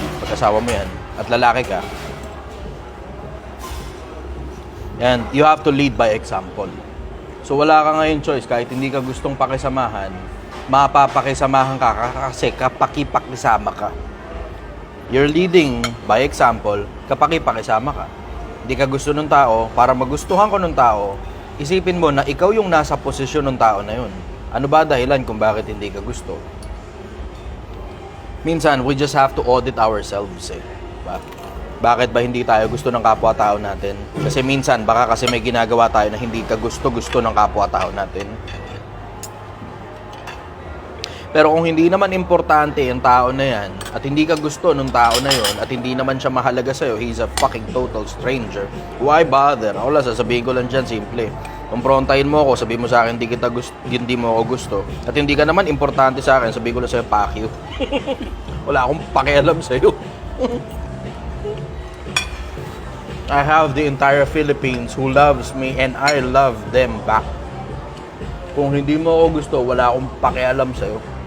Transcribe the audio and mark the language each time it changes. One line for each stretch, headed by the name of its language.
Filipino: Pag asawa mo yan at lalaki ka,
English: and you have to lead by example.
Filipino: So wala ka ngayon choice, kahit hindi ka gustong pakisamahan, mapapakisamahan ka kasi kapakipakisama ka.
English: You're leading by example,
Filipino: kapakipakisama ka. Hindi ka gusto ng tao, para magustuhan ko ng tao, isipin mo na ikaw yung nasa posisyon ng tao na yun. Ano ba dahilan kung bakit hindi ka gusto? Minsan,
English: we just have to audit ourselves eh.
Filipino: Bakit ba hindi tayo gusto ng kapwa-tao natin? Kasi minsan, baka kasi may ginagawa tayo na hindi ka gusto-gusto ng kapwa-tao natin. Pero kung hindi naman importante yung tao na yan, at hindi ka gusto ng tao na yon, at hindi naman siya mahalaga sa'yo,
English: he's a fucking total stranger, why bother?
Filipino: Ako lang, sasabihin ko lang dyan, simple. Kumprontahin mo ako, sabihin mo sa akin, hindi mo ako gusto. At hindi ka naman importante sa akin, sabihin ko lang sa'yo,
English: fuck you.
Filipino: Wala akong pakialam sa'yo.
English: I have the entire Philippines who loves me and I love them back.
Filipino: Kung hindi mo ako gusto, wala akong pakialam sa'yo.